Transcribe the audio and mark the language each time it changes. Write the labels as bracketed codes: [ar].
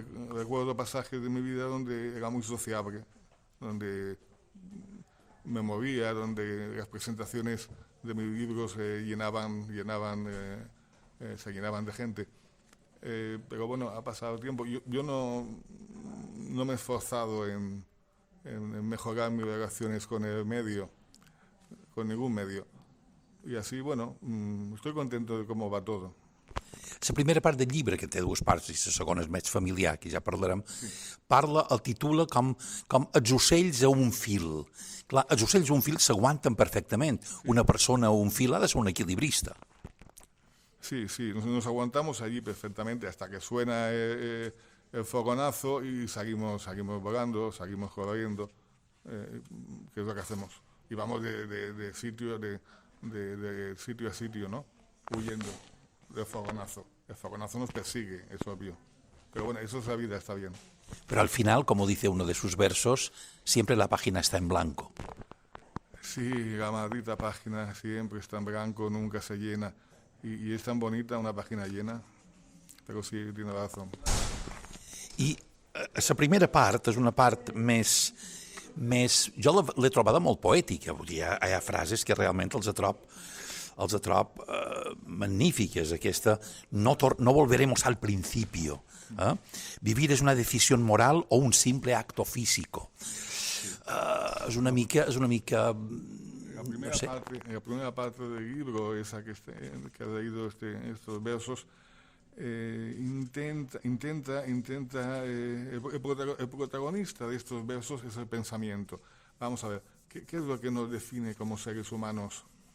[es] Recuerdo pasajes de mi vida donde era muy sociable, donde me movía, donde las presentaciones de mis libros se llenaban de gente. Pero bueno, ha pasado tiempo. Yo no me he esforzado en mejorar mis relaciones con el medio, con ningún medio. [ca] I així, bueno, estic content de com va tot. La primera part del llibre, que té dues parts, i la segona és més familiar, que ja parlarem, sí. El titula com els ocells a un fil. Clar, els ocells a un fil s'aguanten perfectament. Sí. Una persona a un fil ha de ser un equilibrista. [es] Sí, nos aguantamos allí perfectamente hasta que suena el fogonazo y seguimos volando, seguimos corriendo, que es lo que hacemos. Y vamos de sitio a sitio, ¿no? Huyendo del fogonazo. El fogonazo nos persigue, es obvio. Pero bueno, eso es la vida, está bien. Pero al final, como dice uno de sus versos, siempre la página está en blanco. Sí, la maldita página siempre está en blanco, nunca se llena. Y es tan bonita una página llena, però sí, tiene razón. [ca] I la primera part és una part més jo l'he trobada molt poètica, vull dir, hi ha frases que realment els trob magnífiques, aquesta [es] no volveremos al principio, vivir es una decisión moral o un simple acto físico. [ca] És una mica [es] La primera parte del libro, esa que ha leído estos versos, intenta el protagonista de estos versos es el pensamiento. Vamos a ver, ¿qué es lo que nos define como seres humanos?